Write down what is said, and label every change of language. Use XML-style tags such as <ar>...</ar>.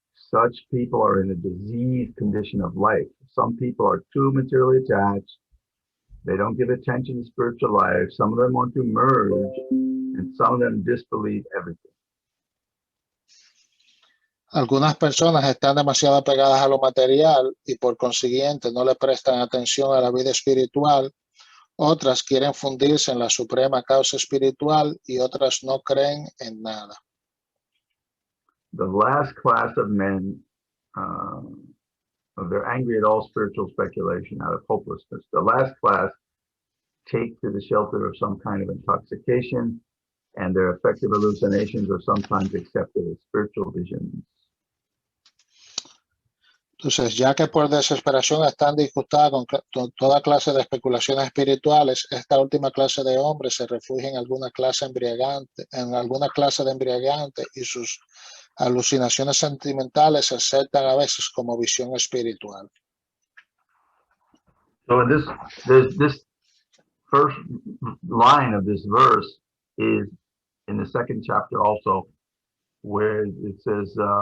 <en>Such people are in a diseased condition of life. Some people are too materially attached. They don't give attention to spiritual life. Some of them want to merge, and some of them disbelieve everything.</en> <es>Algunas personas están demasiado apegadas a lo material y por consiguiente no le prestan atención a la vida espiritual. Otras quieren fundirse en la suprema causa espiritual y otras no creen en nada.</es> <en>The last class of men, they're angry at all spiritual speculation out of hopelessness. The last class take to the shelter of some kind of intoxication, and their effective hallucinations are sometimes accepted as spiritual visions.</en> <es>Entonces, ya que por desesperación están disgustadas con toda clase de especulaciones espirituales, esta última clase de hombres se refugia en alguna clase de embriagante y sus alucinaciones sentimentales se aceptan a veces como visión espiritual.</es> <en>So in this first line of this verse is in the second chapter also, where it says,</en>